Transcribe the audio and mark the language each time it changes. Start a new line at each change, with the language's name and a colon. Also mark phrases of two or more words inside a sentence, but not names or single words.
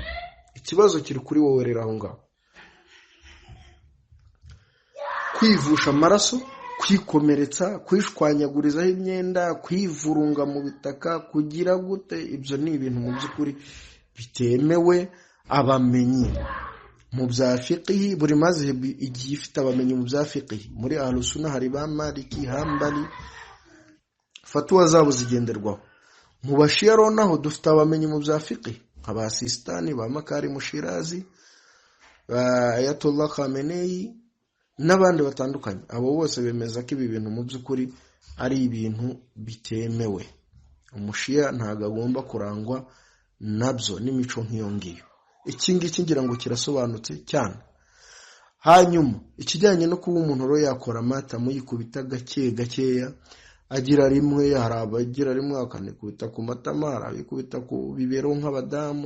Kinyarwanda: Ikibazo kiri kuri wowe rero aho ngaho. Kwivusha amaraso, kwikomeretsa, kwishwanyagurizaho imyenda, kwivurunga mu bitaka, kugira gute, ibyo ni ibintu mu by'ukuri bitemewe. Abamenyi mu bya fiqh, buri mazhab igiye ifite abamenyi mu bya fiqh. Muri Ahlus-Sunnah hari ba Maliki, Hanbali, fatwa zabo zigenderwaho. Mu bashiya naho dufite abamenyi mu bya fiqh, aba Sistani, ba Makarim Shirazi, ba Ayatollah Khamenei n'abandi batandukanye. Abo bose bemeza ko ibi bintu mu by'ukuri ari ibintu bitemewe. Umushiya ntago agomba kurangwa nabyo n'imico nk'iyo ngiyo. Iki ngiki ngira ngo kirasobanutse cyane. Hanyuma ikijyanye no kuba umuntu ro yakora amata muyikubita gake gakeya, agira rimwe, harabagira rimwe akanikubita ku matama, harabikubita ku bibero nk'abadamu.